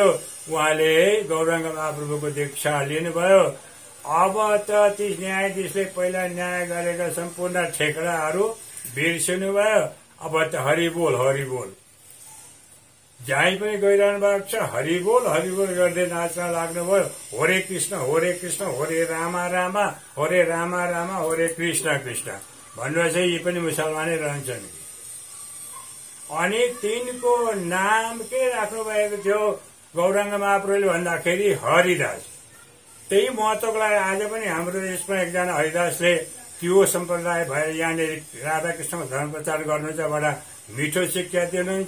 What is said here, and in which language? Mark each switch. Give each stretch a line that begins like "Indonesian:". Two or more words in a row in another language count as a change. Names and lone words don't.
Nepali: उहाँले गौरांग महाप्रभुको दीक्षा लिनुभयो। अब त ती न्यायाधीशले पहिला न्याय गरेका सम्पूर्ण ठेकडाहरू बिर्सिनु भयो। अब त हरिबोल हरिबोल जहीँ पनि गइरहनु भएको छ, हरिबोल हरिबोल गर्दै नाच्न लाग्नुभयो।
Sanskrit: हरे कृष्ण हरे कृष्ण, हरे रामा रामा, हरे रामा रामा, हरे कृष्ण कृष्ण
Nepali: भन्नु चाहिँ यी पनि मुसलमानै रहन्छन्। अनि तिनको नाम के राख्नु भएको थियो गौरांग महाप्रभुले भन्दाखेरि हरिदास। त्यही महत्वको लागि आज पनि हाम्रो देशमा एकजना हरिदासले त्यो सम्प्रदाय भएर यहाँनिर राधाकृष्णको धर्म प्रचार गर्नुहुन्छ, बडा मिठो शिक्षा दिनुहुन्छ।